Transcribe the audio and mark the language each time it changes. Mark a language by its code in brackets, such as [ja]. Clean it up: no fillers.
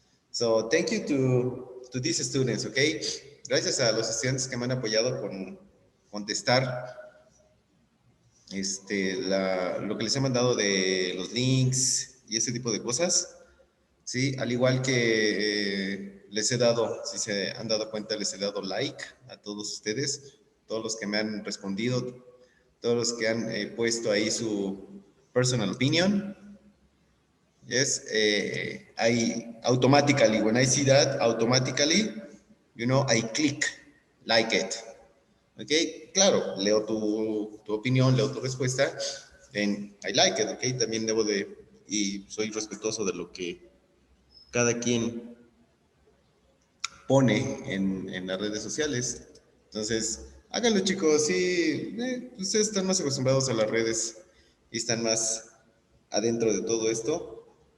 [en] So thank you to these students, okay? [es] Gracias a los estudiantes que me han apoyado con contestar lo que les he mandado de los links y ese tipo de cosas. Sí, al igual que les he dado, si se han dado cuenta, les he dado like a todos ustedes, todos los que me han respondido, todos los que han puesto ahí su personal opinion. [en] Yes, I automatically, when I see that, automatically, I click like it. [es] Ok, claro, leo tu opinión, leo tu respuesta, and I like it, ok, también debo y soy respetuoso de lo que cada quien pone en las redes sociales. Entonces, háganlo, chicos. Sí, ustedes están más acostumbrados a las redes y están más adentro de todo esto.